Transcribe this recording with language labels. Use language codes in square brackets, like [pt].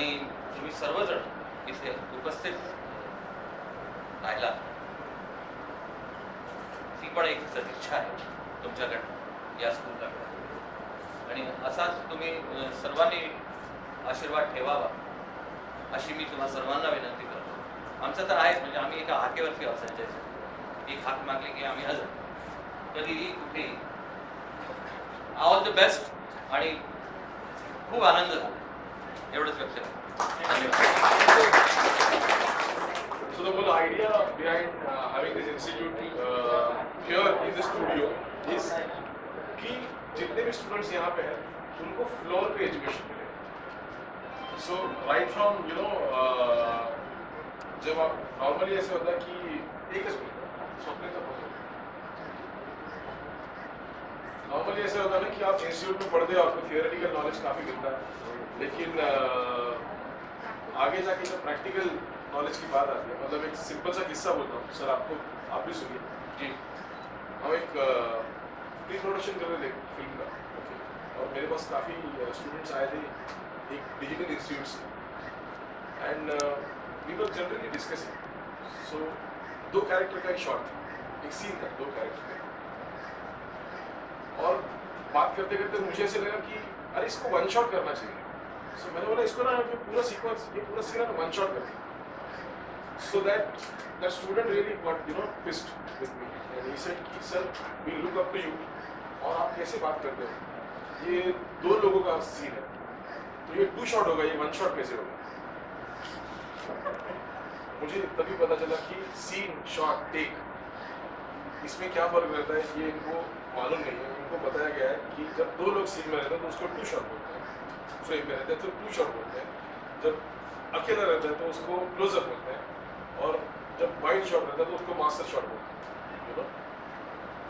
[mr] आणि तुम्ही सर्वजण इथे उपस्थित राहिला ती पण एक सदिच्छा आहे तुमच्याकडनं या स्कूलकडे, आणि असाच तुम्ही सर्वांनी आशीर्वाद ठेवावा अशी मी तुम्हा सर्वांना विनंती करतो. आमचं तर आहेच, म्हणजे आम्ही एका हाकेवरती आहोत संजयचं, एक हाक मागली की आम्ही हजर, कधीही कुठेही. ऑल द बेस्ट आणि खूप आनंद झाला एवढंच व्यक्त करतो. [en] So the whole idea behind having this institute here in the studio is [hi] कि जितने भी students यहाँ पे हैं उनको फ्लोर पे एजुकेशन मिले. [en] So right from [hi] जब आप नॉर्मली ऐसे होता है कि एकच मिनट स्वप्न तक नॉर्मली ऐसे होता है ना कि आप इंस्टीट्यूट में पढ़ते हो, आपको थियोरेटिकल नॉलेज काफ़ी मिलता है, लेकिन आगे जाके जब प्रैक्टिकल नॉलेज की बात आती है, मतलब एक सिंपल सा किस्सा बोलता हूँ सर, आपको आप भी सुनिए जी. हम एक प्री प्रोडक्शन कर रहे थे फिल्म का, और मेरे पास काफ़ी स्टूडेंट्स आए थे एक डिजिटल इंस्टीट्यूट से, [en] And we were generally discussing. [hi] So 2 character का एक शॉट था, एक सीन था 2 कैरेक्टर का, और बात करते करते मुझे ऐसे लगा कि अरे इसको 1 शॉट करना चाहिए. सो मैंने बोला इसको ना पूरा सीक्वेंस, ये पूरा सीन ना 1 शॉट करते, [en] so that the student really got pissed with me, and he said [hi] कि [en] sir we look up to you, [hi] और आप कैसे बात करते हो, ये 2 लोगों का सीन है तो ये 2 शॉट होगा, ये 1 शॉट कैसे होगा. मुझे तभी पता चला कि सीन शॉट टेक इसमें क्या फर्क रहता है, ये इनको मालूम नहीं है. इनको बताया गया है कि जब 2 लोग सीन में रहते हैं तो उसको 2 शॉट बोलते हैं, फ्रेम में रहते हैं तो 2 शॉट बोलते हैं, जब अकेला रहता है तो उसको क्लोजअप बोलते हैं, और जब वाइड शॉट रहता है तो उसको मास्टर शॉट बोलते हैं.